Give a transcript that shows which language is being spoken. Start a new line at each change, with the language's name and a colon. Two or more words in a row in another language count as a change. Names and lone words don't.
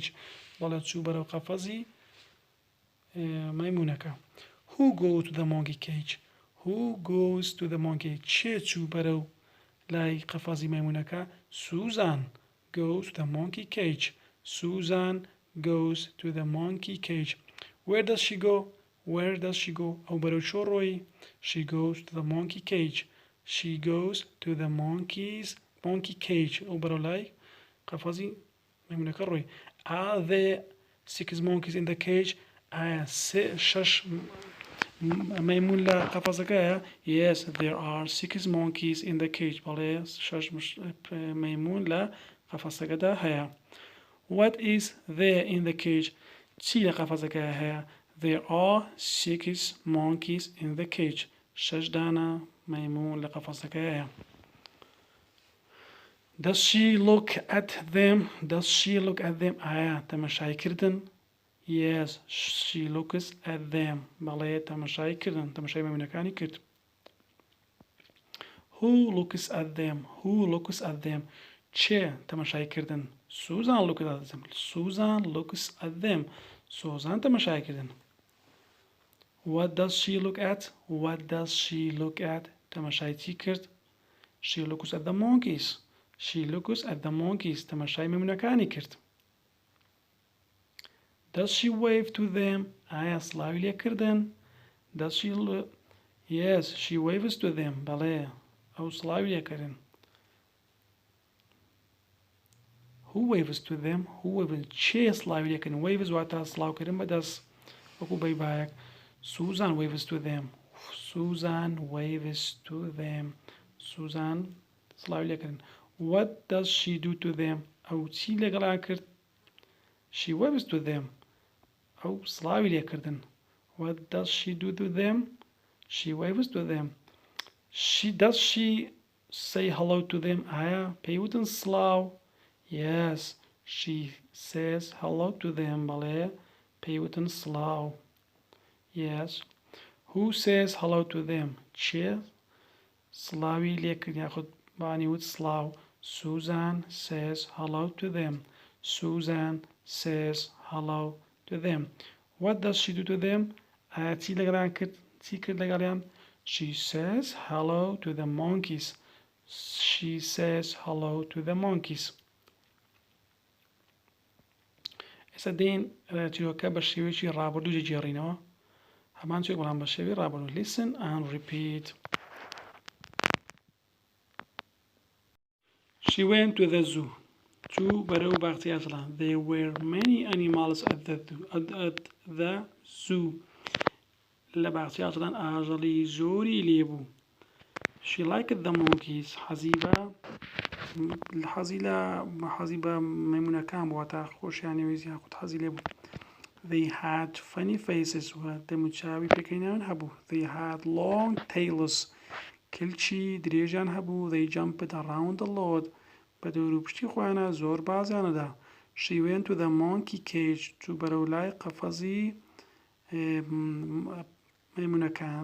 Central Kurdish: بەڵێ چوو بەرەو قەفەزی مەیمونەکە.
English: Who goes to the monkey cage? Who goes to the monkey?
Central Kurdish: چێ چوو بەرەو لای قەفەزی مەیمونەکە؟
English: Susan goes to the monkey cage. Susan goes to the monkey cage. Where does she go? Where does she go?
Central Kurdish: ئەو بەرەو چۆ ڕۆی؟
English: She goes to the monkey cage. She goes to the monkey cage.
Central Kurdish: ئەو بەرەو لای قەفەزی مەیمونەکە ڕۆی.
English: Are there 6 monkeys in the cage?
Central Kurdish: ئایا شەش مەیمون لە قەفەزەکەیە؟
English: Yes, there are 6 monkeys in the cage.
Central Kurdish: بەڵێ شەش مەیمون لە قەفەزەکەدا هەیە.
English: What is there in the cage?
Central Kurdish: چی لە قەفەزەکەیە هەیە؟
English: There are 6 monkeys in the cage.
Central Kurdish: شەش دانە مەیمون لە قەفەزەکەیە.
English: Does she look at them? Does she look at them?
Central Kurdish: ئایا تەماشای کردن؟
English: Yes, she looks at them.
Central Kurdish: بەڵێ تەماشای کردن. تەماشای مەیمونەکانی کرد.
English: Who looks at them? Who looks at them?
Central Kurdish: چێ تەماشای کردن؟
English: Susan looks at them. Susan looks at them. Susan
Central Kurdish: تەماشای کردن.
English: What does she look at? What does she look at?
Central Kurdish: تەماشای چی کرد؟
English: She looks at the monkeys. She looks at the monkeys.
Central Kurdish: تەماشای مەیمونەکانی کرد.
English: Does she wave to them?
Central Kurdish: ئایا سڵاوی لێ کردن؟
English: Does she Yes, she waves to them.
Central Kurdish: بەڵێ ئەو سڵاوی لێ کردن.
English: Who waves to them? Who waves?
Central Kurdish: چێ سڵاوی لێ کردن؟ Waves واتە سڵاوکردن بەدەست وەکو بەیبایەک.
English: Susan waves to them. Susan waves to them.
Central Kurdish: Susan سڵاوی لێ کردن.
English: What does she do to them?
Central Kurdish: ئەو چی لەگەڵان کرد؟
English: She waves to them.
Central Kurdish: ئەو سڵاوی لێ کردن.
English: What does she do to them? She waves to them. Does she say hello to them?
Central Kurdish: ئایا پێیوتن سڵاو؟
English: Yes, she says hello to them.
Central Kurdish: بەڵێ پێیوتن سڵاو.
English: Yes. Who says hello to them?
Central Kurdish: چێ سڵاوی لێ کرد یاخود بانیوت سڵاو.
English: Susan says hello to them. Susan says hello to them. What does she do to them?
Central Kurdish: ئایا چی لەگەڵیان کرد؟ چی کرد لەگەڵیان؟
English: She says hello to the monkeys. She says hello to the monkeys.
Central Kurdish: ئێستا دێین چیرۆکە بە شێوەیەکی ڕابردوو جێگێڕینەوە. هەمان شوێک بەڵام بە شێوەی ڕابردوو.
English: Listen and repeat. She went to the zoo.
Central Kurdish: چوو بەرەو باخچەی ئاژەڵان.
English: There were many animals at the zoo.
Central Kurdish: لە باخچەی ئاژەڵان ئاژەڵی زۆری لێبوو.
English: She liked the monkeys.
Central Kurdish: حەزی بە مەیمونەکان بوو واتە خۆشیانەوێزی یاخود حەزی لێبوو.
English: They had funny faces.
Central Kurdish: دەموچاوی پێکەنیان هەبوو.
English: They had long tails.
Central Kurdish: کلچی درێژیان هەبوو.
English: They jumped around a lot.
Central Kurdish: بە دەوروپشتی خۆیانە زۆر بازیانەدا.
English: She went to the monkey cage.
Central Kurdish: چوو بەرەو لای قەفەزی مەیمونەکان.